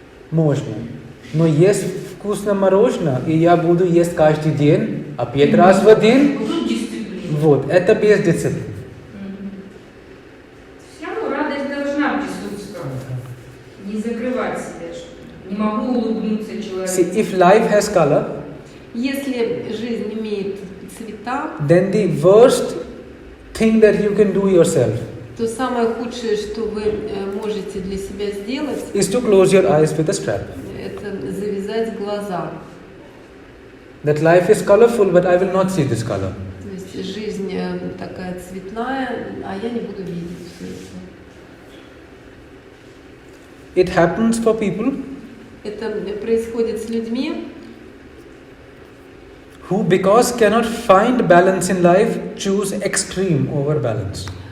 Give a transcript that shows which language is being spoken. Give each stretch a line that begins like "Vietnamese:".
Russian: Можно. Но есть вкусно мороженое, и я буду есть каждый день, а 5 раз в день, Тут дисциплина. вот, это без дисциплины. Все равно радость должна присутствовать. Не закрывать себя, что не могу улыбнуться человеку.
English: See, if life has color,
Russian: Если жизнь имеет цвета,
English: then the worst thing that you can do yourself
Russian: то самое худшее, что вы можете для себя сделать,
English: is to close your eyes with a strap.
Russian: это завязать глаза.
English: That life is colorful, but I will not see this color.
Russian: То есть жизнь такая цветная, а я не буду видеть все это.
English: It happens for people
Russian: Это происходит с людьми,
English: who, because cannot find balance in life, choose extreme over balance.